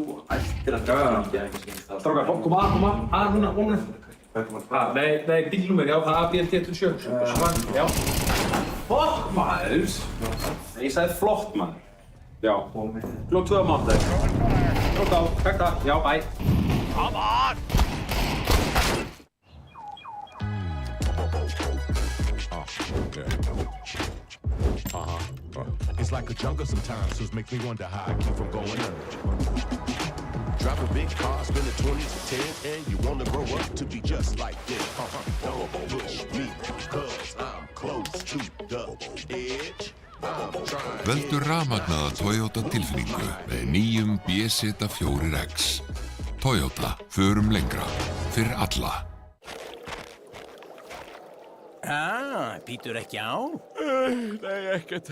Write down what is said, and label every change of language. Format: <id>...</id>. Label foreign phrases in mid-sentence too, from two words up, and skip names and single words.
<is>Ættir að draga hann. Strákar, koma að núna. Nei, bílnúmer, já, það er ABLT27. Já. Flott maður! Ég sagði flott maður. Já. Klokk 2 á mánudag. Klokk á, takk það. Já, bye.</is> <en>Come on! It's like a jungle sometimes, so it makes me wonder how I keep from going under. Drive a big car, spend the 20s to 10, and you wanna grow up to be just like them. Don't push me, cause I'm close to the edge.</en> <is>Veldu rafmagnaða Toyota tilfinningu með nýjum BZ4X. Toyota, förum lengra, fyrir alla. Býtur ekki á? Nei, ekkert.</is>